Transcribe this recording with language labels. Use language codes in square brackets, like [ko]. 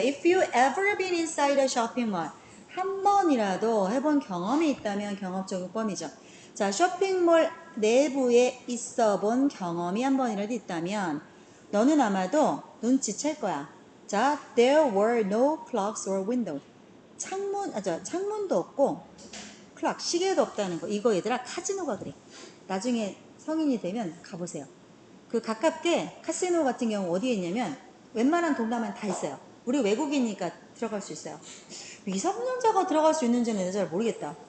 [en] If you ever been inside a shopping mall. [ko] 한 번이라도 해본 경험이 있다면 경험적인 뻔이죠. 자, 쇼핑몰 내부에 있어 본 경험이 한 번이라도 있다면 너는 아마도 눈치챌 거야. [en] 자, there were no clocks or windows. [ko] 창문도 없고 클락, 시계도 없다는 거. 이거 얘들아 카지노가 그래. 나중에 성인이 되면 가보세요. 그 가깝게 카지노 같은 경우 어디에 있냐면 웬만한 동남아는 다 있어요. 우리 외국이니까 들어갈 수 있어요. 미성년자가 들어갈 수 있는지는 잘 모르겠다.